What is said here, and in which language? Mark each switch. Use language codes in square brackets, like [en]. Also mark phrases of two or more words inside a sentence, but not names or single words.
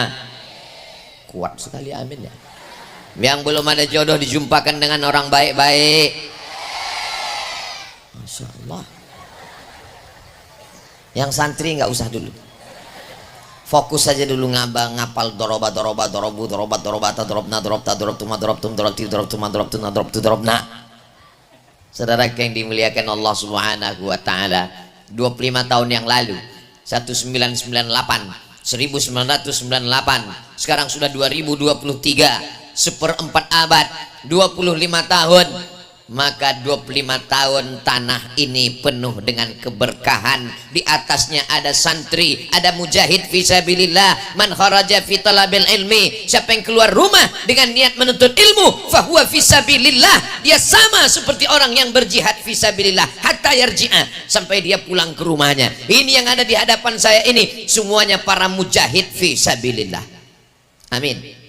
[id] Kuat sekali, amin ya. Yang belum ada jodoh dijumpakan dengan orang baik-baik. [ar] ما شاء الله. [id] Yang santri nggak usah dulu, fokus saja dulu ngapal [ar] ضرب ضربوا ضربت ضربتا ضربن ضربت ضربتما ضربتم ضربت ضربتما ضربتن ضربت ضربنا. [id] Saudara yang dimuliakan [ar] الله سبحانه وتعالى, [id] 25 tahun yang lalu 1998 sekarang sudah 2023, seperempat abad, 25 tahun. Maka 25 tahun tanah ini penuh dengan keberkahan. Di atasnya ada santri, ada [ar] مجاهد في سبيل الله, من خرج في طلب العلم. [id] Siapa yang keluar rumah dengan niat menuntut ilmu, [ar] فهو في سبيل الله, [id] dia sama seperti orang yang berjihad [ar] في سبيل الله حتى يرجع, [id] sampai dia pulang ke rumahnya. Ini yang ada di hadapan saya ini semuanya para [ar] مجاهد في سبيل الله. [id] Amin.